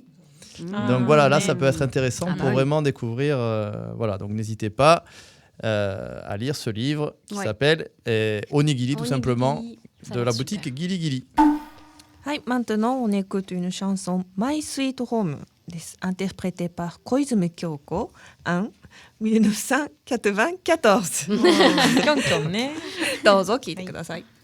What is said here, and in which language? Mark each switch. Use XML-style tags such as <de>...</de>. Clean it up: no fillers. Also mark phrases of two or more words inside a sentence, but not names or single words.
<fr>Donc voilà, là ça peut être intéressant pour vraiment découvrir. Voilà, donc n'hésitez pas à lire ce livre qui s'appelle Onigiri, tout simplement, de la boutique Gili Gili. Maintenant, on écoute une chanson My Sweet Home, interprétée par Koizumi Kyoko en 1994.</fr> <ja>キョンキョンね。どうぞ聴いてください。</ja>